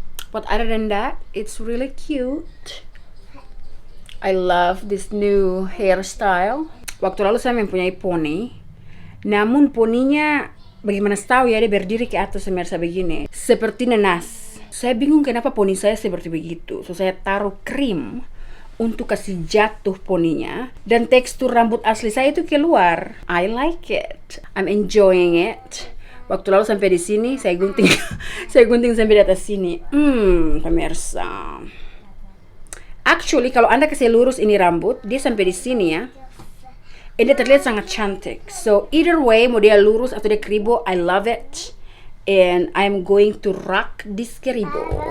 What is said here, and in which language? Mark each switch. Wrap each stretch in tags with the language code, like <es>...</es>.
<en>But other than that, it's really cute. I love this new hairstyle.</en> <id>Waktu lalu saya mempunyai poni. Namun poninya bagaimana tahu ya, dia berdiri ke atas semersa begini, seperti nanas. Saya bingung kenapa poni saya seperti begitu. So saya taruh krim untuk kasih jatuh poninya, dan tekstur rambut asli saya itu keluar.</id> <en>I like it. I'm enjoying it.</en> <id>Waktu lalu sampai di sini saya gunting, saya gunting sampai di atas sini. Pemirsa. Actually kalau Anda kasih lurus ini rambut, dia sampai di sini ya. Ini terlihat sangat cantik.</id> <en>So either way,</en> <id>mau dia lurus atau dia keribo,</id> <en>I love it. And I'm going to rock this keribo.</en>